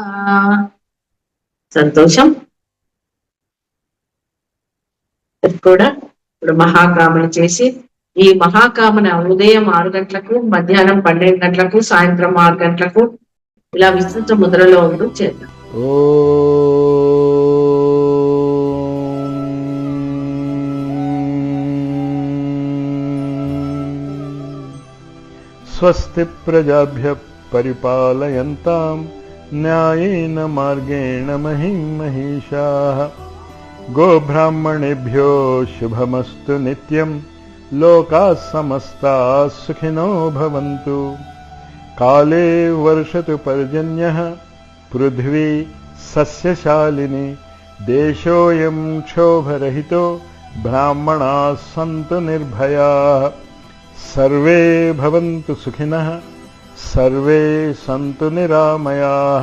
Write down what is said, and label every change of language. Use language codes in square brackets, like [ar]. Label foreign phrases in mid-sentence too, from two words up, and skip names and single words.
[te] సంతోషం. కూడా ఇప్పుడు మహాకామన చేసి ఈ మహాకామన ఉదయం 6 గంటలకు, మధ్యాహ్నం 12 గంటలకు, సాయంత్రం 6 గంటలకు ఇలా విస్తృత ముద్రలో ఉంటూ చేద్దాం. [sa] స్వస్తి ప్రజాభ్యః పరిపాలయంతాం న్యాయేన మార్గేణ మహిం మహిషాః. గోబ్రాహ్మణేభ్యో శుభమస్తు నిత్యం. లోకాః సమస్తాః సుఖినో భవంతు. కాలే వర్షతు పర్జన్యః పృథ్వీ సస్యశాలిని. దేశోऽयं క్షోభరహితో బ్రాహ్మణాः సంతు నిర్భయాः. సర్వే భవంతు సుఖినః సర్వే సంతు నిరామయాః.